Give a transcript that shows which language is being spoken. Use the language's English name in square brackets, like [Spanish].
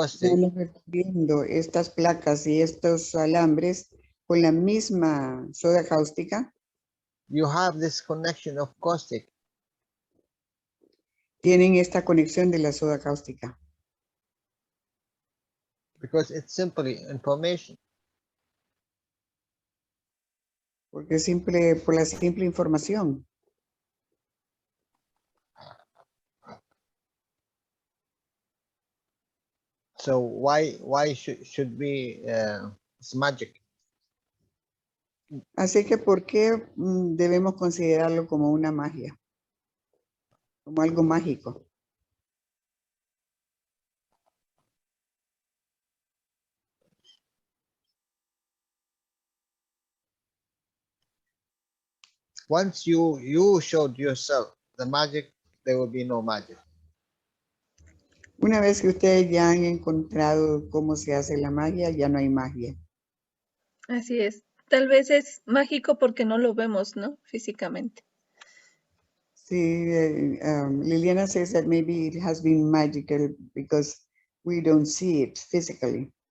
[Spanish] estás recubriendo estas placas y estos alambres con la misma soda cáustica, [English] you have this connection of caustic. [Spanish] tienen esta conexión de la soda cáustica. [English] Because it's simply information. [Spanish] Porque por la simple información. [English] So why should be it's magic? [Spanish] Así que ¿por qué debemos considerarlo como una magia? Como algo mágico. [English] Once you showed yourself the magic, there will be no magic. [Spanish] Una vez que ustedes ya han encontrado cómo se hace la magia, ya no hay magia. Así es. Tal vez es mágico porque no lo vemos, ¿no? Físicamente. [English] Sí, Liliana says that maybe it has been magical because we don't see it physically.